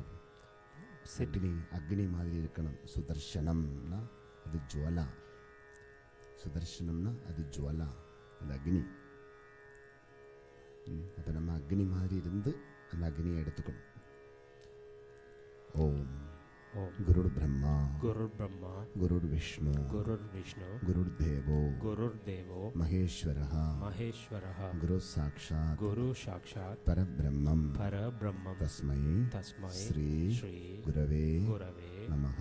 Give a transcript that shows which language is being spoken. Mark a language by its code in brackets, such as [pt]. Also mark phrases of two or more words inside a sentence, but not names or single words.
[ta] அக்னி மாதிரி இருக்கணும். சுதர்ஷனம்னா அது ஜுவலா. சுதர்ஷனம்னா அது ஜுவலா, அது அக்னி. அப்போ நம்ம அக்னி மாதிரி இருந்து அந்த அக்னியை எடுத்துக்கணும். [sa] ॐ गुरुर् ब्रह्मा गुरुर् विष्णु गुरुर् देवो महेश्वरः गुरु साक्षात् परब्रह्मम् तस्मै श्री गुरवे नमः.